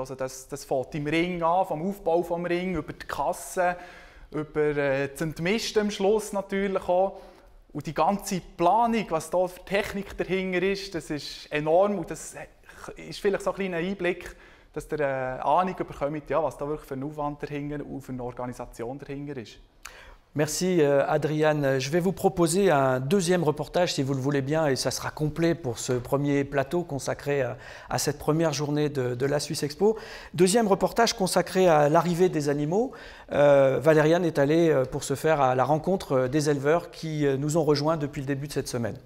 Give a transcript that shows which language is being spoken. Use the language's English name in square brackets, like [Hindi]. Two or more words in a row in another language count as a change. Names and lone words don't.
[German] Also das fängt im Ring an, vom Aufbau des Ring, über die Kasse, über das Entmisten am Schluss natürlich auch. Und die ganze Planung, was da für Technik dahinter ist, das ist enorm. Und das ist vielleicht so ein kleiner Einblick, dass ihr eine Ahnung bekommt, ja, was da wirklich für ein Aufwand dahinter und für eine Organisation dahinter ist. [French] Merci Adriane. Je vais vous proposer un deuxième reportage si vous le voulez bien et ça sera complet pour ce premier plateau consacré à cette première journée de la Swiss Expo. Deuxième reportage consacré à l'arrivée des animaux. Valériane est allée pour ce faire à la rencontre des éleveurs qui nous ont rejoints depuis le début de cette semaine.